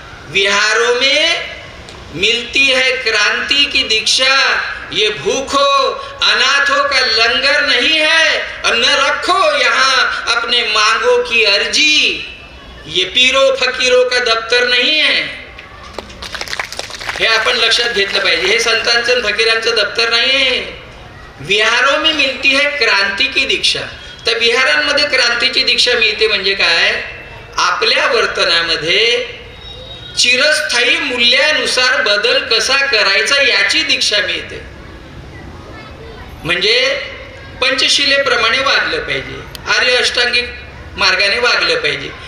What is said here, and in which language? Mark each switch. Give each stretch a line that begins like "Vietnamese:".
Hindi: विहारों में मिलती है क्रांति की दीक्षा. ये भूखो अनाथों का लंगर नहीं है, और न रखो यहाँ अपने मांगों की अर्जी. ये पीरो फकीरों का दफ्तर नहीं है.
Marathi: हे आपण लक्षात घेतलं पाहिजे. हे संतांचं फकीरांचं दफ्तर नाही आहे.
Hindi: विहारों में मिलती है क्रांती की दीक्षा.
Marathi: तर विहारांमध्ये क्रांतीची दीक्षा मिळते म्हणजे काय? आपल्या वर्तनामध्ये चिरस्थायी मूल्यानुसार बदल कसा करायचा याची दीक्षा मिळते. म्हणजे पंचशिलेप्रमाणे वागलं पाहिजे, आर्य अष्टांगिक मार्गाने वागलं पाहिजे.